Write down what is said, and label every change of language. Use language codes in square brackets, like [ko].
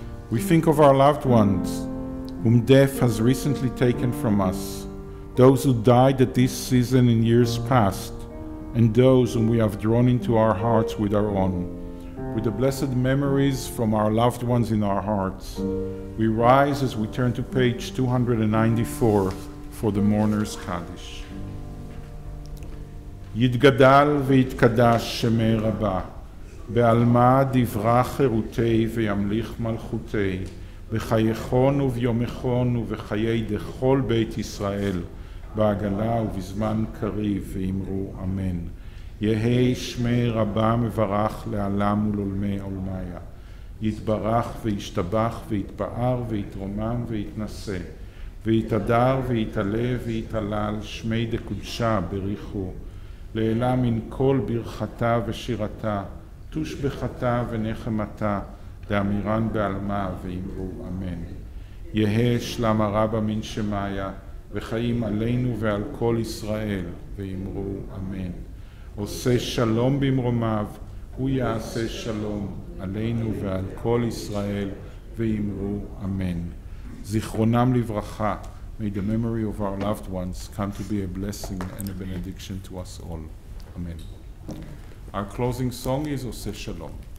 [en] We think of our loved ones, whom death has recently taken from us, those who died at this season in years past, and those whom we have drawn into our hearts with our own. With the blessed memories from our loved ones in our hearts, we rise as we turn to page 294 for the Mourner's Kaddish. [arc] יתגדל ויתקדש שמי רבה, בעלמא דברה חירותי וימליך מלכותי, בחייכון וביומכון ובחיי דכל בית ישראל, בעגלה ובזמן קריב, ואמרו אמן. יהי שמי רבה מברך לעלם ולעולמי עולמיה. יתברך וישתבח ויתפאר ויתרומם ויתנשא, ויתהדר ויתעלה ויתהלל שמי דקודשה בריחו, לעילה מן כל ברכתה ושירתה, תושבחתה ונחמתה, לאמירן בעלמה, ואמרו אמן. יהא שלמה רבה מן שמיה, וחיים עלינו ועל כל ישראל, ואמרו אמן. עושה שלום במרומיו, הוא יעשה שלום עלינו ועל כל ישראל, ואמרו אמן. [he] זיכרונם לברכה. [en] May the memory of our loved ones come to be a blessing and a benediction to us all. Amen. Our closing song is Oseh Shalom.